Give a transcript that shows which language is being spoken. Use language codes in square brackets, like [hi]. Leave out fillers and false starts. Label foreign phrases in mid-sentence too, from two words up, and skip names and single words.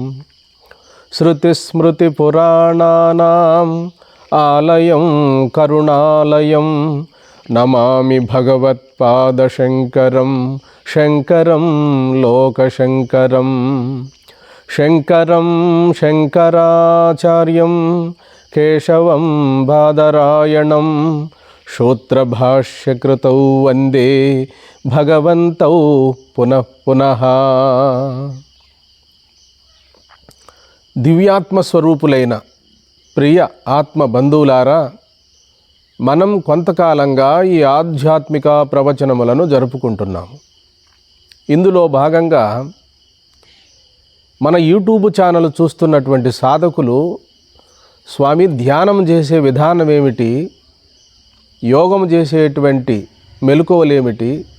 [sa] श्रुतिस्मृतिपुराणानाम् आलयं करुणालयं नमामि भगवत्पादशङ्करं शङ्करं लोकशङ्करं। शङ्करं शङ्कराचार्यं केशवं बादरायणं सूत्रभाष्यकृतौ वन्दे भगवन्तौ पुनः पुनः। [te] దివ్యాత్మస్వరూపులైన ప్రియ ఆత్మ బంధువులారా, మనం కొంతకాలంగా ఈ ఆధ్యాత్మిక ప్రవచనములను జరుపుకుంటున్నాము. ఇందులో భాగంగా మన యూట్యూబ్ ఛానల్ చూస్తున్నటువంటి సాధకులు స్వామి ధ్యానం చేసే విధానం ఏమిటి, యోగం చేసేటువంటి మెలకువలేమిటి,